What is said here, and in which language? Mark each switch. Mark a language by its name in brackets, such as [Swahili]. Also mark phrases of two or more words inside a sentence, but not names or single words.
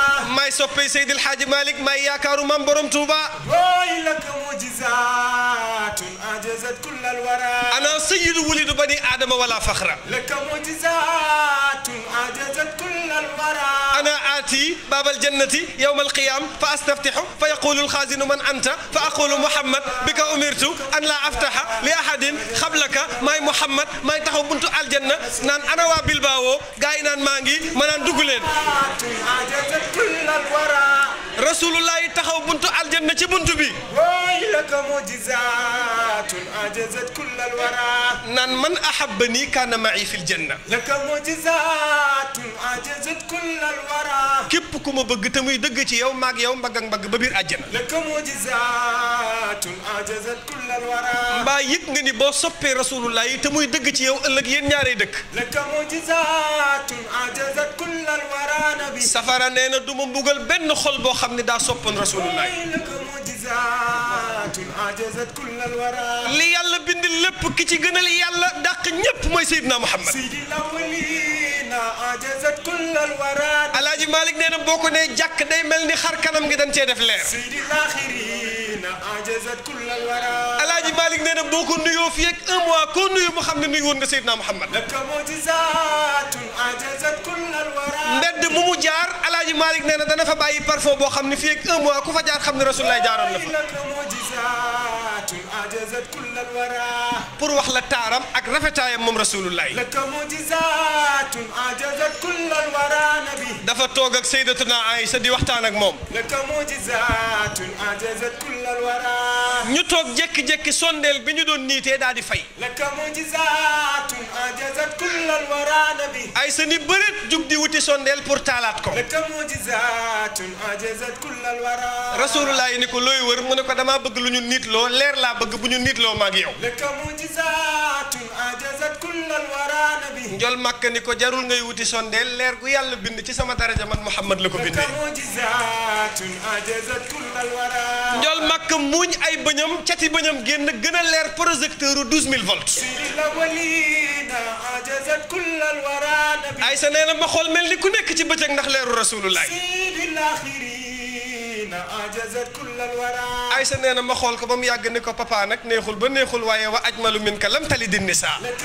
[Wolof] maay soppey Seydil Xaaji Malik maay yaakaaru maam borom Touba [Arabic] أي لك معجزات أعجزت كل الورى أنا سيد ولد بني آدم ولا فخر لك معجزات أعجزت كل الورى أنا آتي باب الجنة يوم القيامة فأستفتح فيقول الخازن من أنت فأقول محمد بك أمرت أن لا أفتح لأحد قبلك [Wolof] maay Muhammad maay taxaw buntu aljanna naan ana waa Bilbao gaa yi naan maa ngi ma naan dugg leen [Arabic] أعجزت كل الورى [Wolof] rasulullahi taxaw buntu aljanna ci buntu bi [Arabic] أي لك معجزات أعجزت كل الورى naan من أحبني كان معي في الجنة لك معجزات أعجزت كل الورى [Wolof] képp ku ma bëgg te muy dëgg ci yow maag yow mbagg ak mbagg ba biir àjjana [Arabic] لك معجزات أعجزت كل الورى [Wolof] mbaa yëg nga ni boo soppee rasulullahi te muy dëgg ci yow ëllëg yéen ñaaree dëkk [Arabic] لك معجزات أعجزت كل الورى نبي [Wolof] safara nee na du ma mbugal benn xol boo xam ne daa soppoon rasulullahi [Arabic] لك معجزات أعجزت كل الورى [Wolof] li yàlla bind lépp ki ci gënal yàlla dàq ñépp mooy Seydina Muhammad [Arabic] سيد الأولين أعجزت كل الورى [Wolof] Alaaji Malik nee na boo ko nee jàkk day mel ni xar kanam ngi dañ cee def leer [Arabic] سيد الآخرين أعجزت كل الورى [Wolof] Alaaji Malik nee na boo ko nuyoo fii ak [French] un mois [Wolof] koo nuyu mu xam ne nuyu woon nga Seydina Muhammad [Arabic] لك معجزات أعجزت كل الورى [Wolof] mbedd mu mu jaar Alaaji Malik nee na dana fa bàyyi parfum boo xam ne fii ak [French] un mois [Wolof] ku fa jaar xam ne rasulullahi jaaroon na fa [Arabic] لك معجزات أعجزت كل الورى [Wolof] pour wax la taaram ak rafetaayam moom rasulullahi [Arabic] لك معجزات أعجزت كل الورى نبي [Wolof] dafa toog ak Sayyidatuna Aïcha di waxtaan ak moom [Arabic] لك معجزات أعجزت كل الورى [Wolof] ñu toog jékki-jékki sondeel bi ñu doon niitee daal di fay [Arabic] لك معجزات أعجزت كل الورى نبي [Wolof] Aïcha ni bëreet jug di wuti sondeel pour taalaat ko [Arabic] لك معجزات أعجزت كل الورى [Wolof] rasulullahi ni ko looy wër mu ne ko damaa bëgg lu ñu niitloo leer laa bëgg bu ñu niitloo maag yow [Arabic] لك معجزات أعجزت كل الورى نبي [Wolof] njol màkk ni ko jarul ngay wuti sondeel leer gu yàlla bind ci sama daraja man Muhammad la ko bindee njol màkk muuñ ay bëñam cati bëñam génn gën a leer projecteur u 12000 volts Aysa nee na ma xool mel ni ku nekk ci bëccëg ndax leeru rasulullah Aysa nee na ma xool ko ba mu yàgg ni ko papa nag neexul ba neexul waaye [Arabic] وأجمل منك لم تلد النساء